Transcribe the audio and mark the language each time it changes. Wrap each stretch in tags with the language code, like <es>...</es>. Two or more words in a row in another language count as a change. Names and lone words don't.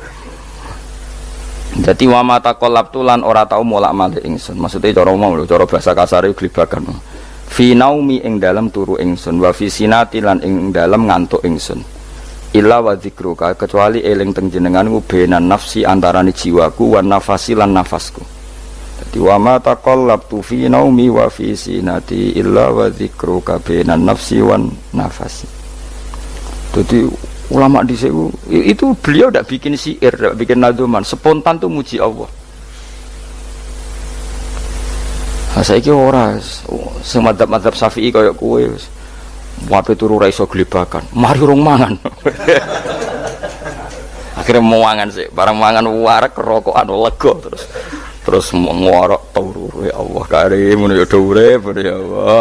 <jv>Dadi</jv> <ar>وما تقلبت</ar> <jv>lan ora tau molak-malik ingsun. Maksude cara omong lho, cara bahasa kasare glibakan.</jv> <ar>في نومي</ar> <jv>ing dalam turu ingsun</jv> <ar>وفي سنتي</ar> <jv>lan ing dalam ngantuk ingsun</jv> <ar>إلا وذكرك</ar> <jv>kecuali eling teng jenenganku</jv> <ar>بين نفسي</ar> <jv>antarane jiwaku</jv> <ar>ونفسي</ar> <jv>lan nafasku.</jv> <ar>Dadi وما تقلبت في نومي وفي سنتي إلا وذكرك بين نفسي ونفسي.</ar> <id>Jadi ulama dhisik itu beliau ndak bikin syair, ndak bikin nadzuman, spontan tuh muji Allah.</id> <jv>Saiki ora sing madzhab Syafi'i kaya kowe wis wape turu ra iso glebakan mari urung mangan akhirnya mau mangan sih barang mangan warek rokokan lega terus ngorok turu</jv> <ar>يا الله كريم</ar> <jv>ngono ya urip</jv> <ar>يا الله.</ar>